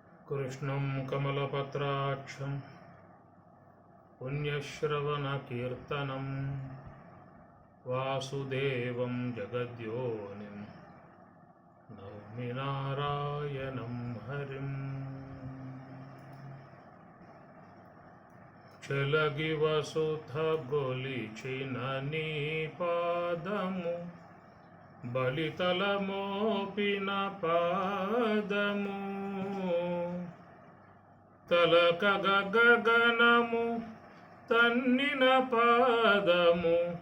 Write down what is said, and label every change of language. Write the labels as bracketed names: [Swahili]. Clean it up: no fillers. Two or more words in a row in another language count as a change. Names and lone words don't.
[Sanskrit] कृष्णं कमलपत्राक्षं पुण्यश्रवणकीर्तनं वासुदेवं जगद्योनिं नौमि नारायणं हरिम्। [Telugu] చెలగి వసుధ గొలిచిన నీ పాదము బలితల మోపిన పాదము తలక గగనము తన్నిన పాదము